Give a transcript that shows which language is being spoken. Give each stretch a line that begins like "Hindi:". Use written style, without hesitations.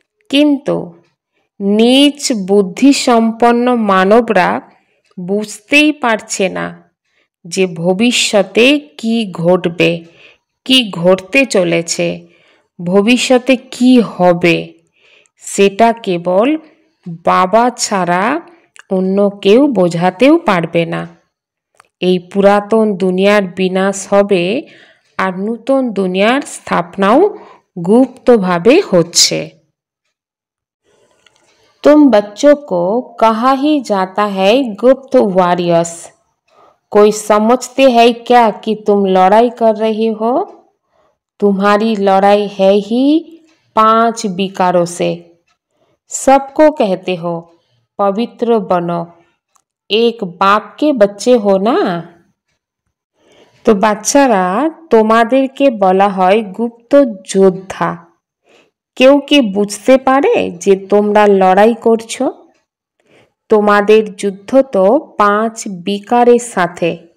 Bangla: কিন্তু নীচ বুদ্ধিসম্পন্ন মানবরা বুঝতেই পারছে না যে ভবিষ্যতে কি ঘটবে, কি ঘটতে চলেছে, ভবিষ্যতে কি হবে, সেটা কেবল বাবা ছাড়া অন্য কেউ বোঝাতেও পারবে না। এই পুরাতন দুনিয়ার বিনাশ হবে আর নূতন দুনিয়ার স্থাপনাও গুপ্তভাবে হচ্ছে।
Hindi: तुम बच्चों को कहा ही जाता है गुप्त वॉरियर्स। कोई समझते है क्या कि तुम लड़ाई कर रही हो? तुम्हारी लड़ाई है ही 5 विकारों से। सबको कहते हो पवित्र बनो, एक बाप के बच्चे हो ना।
Bangla: তো বাচ্চারা, তোমাদেরকে বলা হয় গুপ্ত যোদ্ধা। কেউ কি বুঝতে পারে যে তোমরা লড়াই করছো? তোমাদের যুদ্ধ তো 5 বিকারের সাথে।